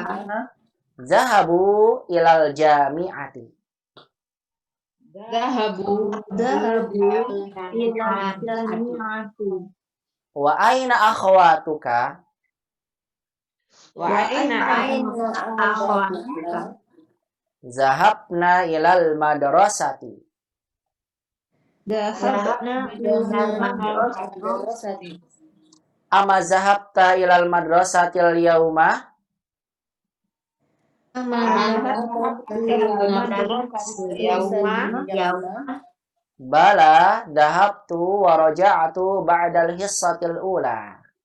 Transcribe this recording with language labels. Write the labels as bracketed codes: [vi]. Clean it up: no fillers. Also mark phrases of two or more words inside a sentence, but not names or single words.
[ar] ذهبوا إلى الجامعة. Zahabu إلى الجامعة. وأين أخواتك? وأين akhwatuka? ذهبنا إلى المدرسة. ذهبنا إلى المدرسة. أما ذهبت إلى المدرسة اليوم? بلى ذهبت ورجعت بعد الحصة الأولى.